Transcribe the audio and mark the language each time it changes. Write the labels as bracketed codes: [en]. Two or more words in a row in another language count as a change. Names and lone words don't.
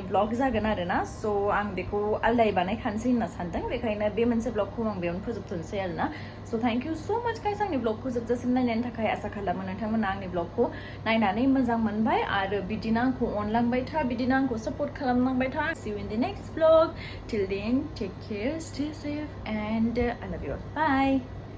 [brx] ब्लग जागोन आरोना स' आं बेखौ आलदायै बानायखानोसै होनना सानदों बेखायनो बे मोनसे ब्लगखौ आं बेयावनो फोजोबथ'नोसै आरोना स' [en] thank you so much guys [brx] आंनि ब्लगखौ जोबजासिम नायनायनि थाखाय आसा खालामो नोंथांमोना आंनि ब्लगखौ नायनानै मोजां मोनबाय आरो बिदिनो आंखौ अनलांबाय था बिदिनो आंखौ सापर्ट खालामलांबाय था [en] see you in the next vlog till then take care stay safe and I love you all bye